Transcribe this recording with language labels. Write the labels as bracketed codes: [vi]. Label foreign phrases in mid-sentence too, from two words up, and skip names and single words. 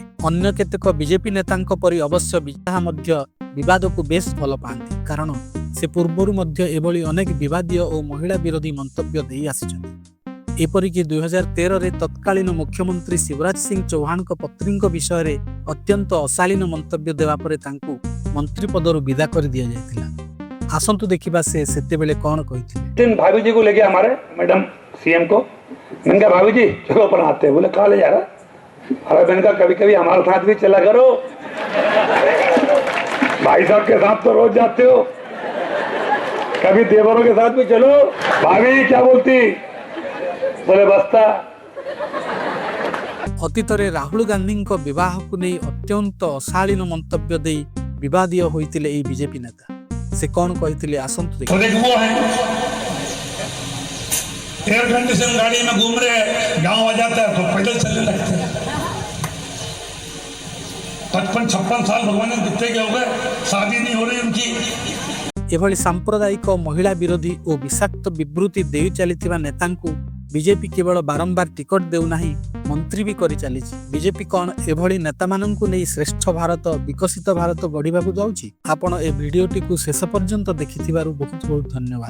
[or] ଅନ୍ୟ କେତେକ ବିଜେପି ନେତାଙ୍କ ପରି ଅବଶ୍ୟ ବିଜୟ ମଧ୍ୟ ବିବାଦକୁ ବେଶ ଭଲ ପାଆନ୍ତି, କାରଣ ସେ ପୂର୍ବରୁ ମଧ୍ୟ ଏଭଳି ଅନେକ ବିବାଦୀୟ ଓ ମହିଳା ବିରୋଧୀ ମନ୍ତବ୍ୟ ଦେଇ ଆସିଛନ୍ତି। ଏପରିକି 2013ରେ ତତ୍କାଳୀନ ମୁଖ୍ୟମନ୍ତ୍ରୀ ଶିବରାଜ ସିଂ ଚୌହାନଙ୍କ ପତ୍ନୀଙ୍କ ବିଷୟରେ ଅତ୍ୟନ୍ତ ଅଶାଳୀନ ମନ୍ତବ୍ୟ ଦେବା ପରେ ତାଙ୍କୁ ମନ୍ତ୍ରୀ ପଦରୁ ବିଦା କରି ଦିଆଯାଇଥିଲା। ଆସନ୍ତୁ ଦେଖିବା ସେ ସେତେବେଳେ କ'ଣ କହିଥିଲେ। [hi] भाभी जी को लेके हमारे [en] madam CM [hi] को, मैंने कहा भाभी जी चलो अपन आते हैं। बोले कहा ले जा रहा? अरे मैंने कहा कभी कभी हमारे साथ भी चला करो, भाई साहब के साथ तो रोज जाते हो, कभी देवरों के साथ भी चलो। भाभी क्या बोलती? बोले बस्ता। [or] ଅତୀତରେ ରାହୁଲ ଗାନ୍ଧୀଙ୍କ ବିବାହକୁ ନେଇ ଅତ୍ୟନ୍ତ ଅଶାଳୀନ ମନ୍ତବ୍ୟ ଦେଇ ବିବାଦୀୟ ହୋଇଥିଲେ ଏହି ବିଜେପି ନେତା। ସେ କ'ଣ କହିଥିଲେ, ଆସନ୍ତୁ ଦେଖିବା। [hi] वो है [en] air condition [hi] गाड़ी में घूम रहे हैं, गांव आ जाता है तो पैदल चलने लगते हैं। 55-56 साल भगवान कितने के हो गए, शादी नहीं हो रही उनकी। [or] ଏଭଳି ସାମ୍ପ୍ରଦାୟିକ ମହିଳା ବିରୋଧୀ ଓ ବିଷାକ୍ତ ବିବୃତ୍ତି ଦେଇ ଚାଲିଥିବା ନେତାଙ୍କୁ ବିଜେପି କେବଳ ବାରମ୍ବାର ଟିକଟ ଦେଉନାହିଁ, ମନ୍ତ୍ରୀ ବି କରି ଚାଲିଛି। ବିଜେପି କ'ଣ ଏଭଳି ନେତାମାନଙ୍କୁ ନେଇ ଶ୍ରେଷ୍ଠ ଭାରତ, ବିକଶିତ ଭାରତ ଗଢ଼ିବାକୁ ଯାଉଛି? ଆପଣ ଏ ଭିଡିଓଟିକୁ ଶେଷ ପର୍ଯ୍ୟନ୍ତ ଦେଖିଥିବାରୁ ବହୁତ ବହୁତ ଧନ୍ୟବାଦ।